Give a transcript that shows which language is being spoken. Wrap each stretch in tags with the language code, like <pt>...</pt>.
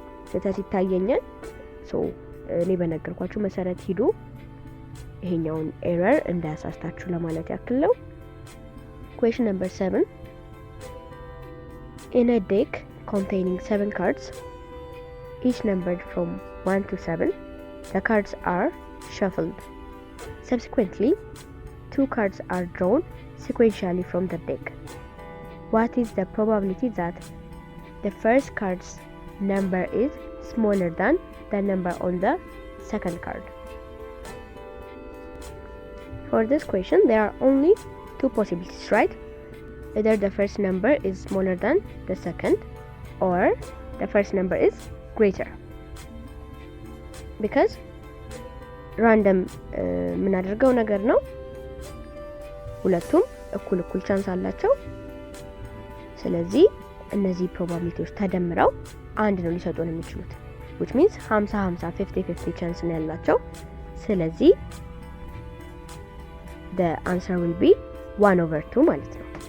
<am>ስህተት ይታየኛል። so እኔ በነገርኳችሁ መሰረት ሂዱ፣ ይሄኛውን ኤረር እንዳያሳስታችሁ ለማለት ያክል ነው።</am> <en>question number 7 in a deck containing 7 cards each numbered from 1 to 7 the cards are shuffled. Subsequently 2 cards are drawn sequentially from the deck. What is the probability that the first card's number is smaller than the number on the second card? For this question there are only 2 possibilities, right? Either the first number is smaller than the second or the first number is greater.</en> <am>Because random የምናደርገው ነገር ነው። ሁለቱም እኩል ቻንስ አላቸው። ስለዚህ እነዚህ ፕሮባቢሊቲዎች ተደምረው አንድ ነው ሊሰጡን የሚችሉት</am> <en>which means 50 50 50 50</en> <am>ቻንስ ነው ያላቸው። ስለዚህ</am> <en>the answer will be 1/2</en> <am>ማለት ነው።</am>